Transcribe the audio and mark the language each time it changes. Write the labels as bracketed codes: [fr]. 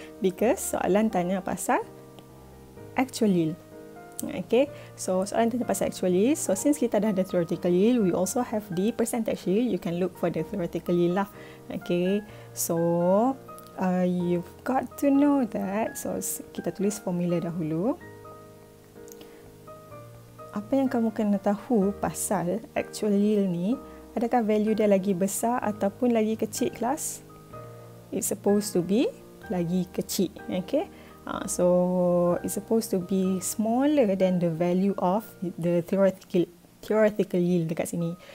[en] Because [ms] soalan tanya pasal actual yield. Okay, so soalan tanya pasal actual yield. [en] So since [ms] kita dah ada [en] theoretical yield, we also have the percentage yield. You can look for the theoretical yield lah. Okay, so you've got to know that. [ms] So kita tulis formula dahulu. Apa yang kamu kena tahu pasal actual yield ni? Adakah value dia lagi besar ataupun lagi kecil kelas? [en] It's supposed to be [ms] lagi kecil. [en] Okay. So it's supposed to be smaller than the value of the theoretical yield [ms] dekat sini.